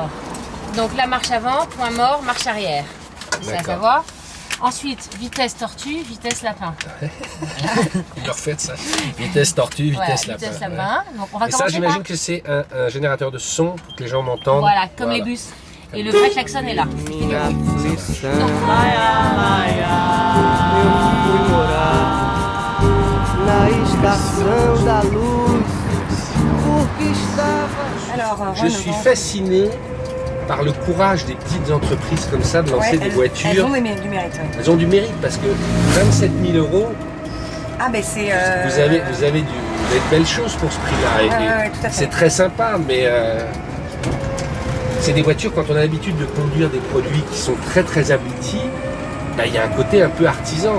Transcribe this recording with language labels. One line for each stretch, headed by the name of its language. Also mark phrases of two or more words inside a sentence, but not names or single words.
French: Alors, donc la marche avant, point mort, marche arrière. C'est à D'accord. savoir. Ensuite, vitesse tortue, vitesse lapin. Vous le refaites ça. Vitesse tortue, Voilà, vitesse lapin. vitesse Ouais. lapin. Donc on va Et ça, commencer j'imagine par... que c'est un générateur de son pour que les gens m'entendent. Voilà, comme les bus. Et le vrai klaxon est là.
Portuguese: Minha aflição, laia, laia, eu fui morar na estação da luz, porque estava.
French: Alors, Je suis fasciné par le courage des petites entreprises comme ça de lancer des voitures. Elles ont du mérite. Ouais. Elles ont du mérite parce que 27 000 €, Ah ben c'est. vous avez de belles choses pour ce prix-là. Et- Ouais, tout à fait. c'est très sympa, mais c'est des voitures, quand on a l'habitude de conduire des produits qui sont très très aboutis, bah, il y a un côté un peu artisan.